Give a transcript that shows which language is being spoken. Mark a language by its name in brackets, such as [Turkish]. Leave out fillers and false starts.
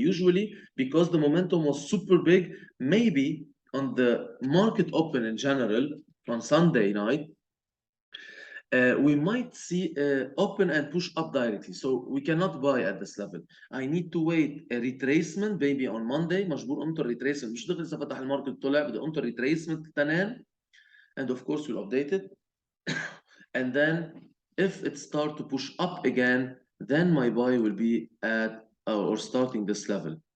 [English] Usually, because the momentum was super big, maybe on the market open in general, on Sunday night, we might see open and push up directly. So we cannot buy at this level. I need to wait a retracement maybe on Monday. [Arabic] مجبور انطر retracement. مش دغري اذا فتح الماركت طلع بدي انطر retracement تنان. [English] And of course we'll update it. And then if it start to push up again, then my buy will be at or starting this level.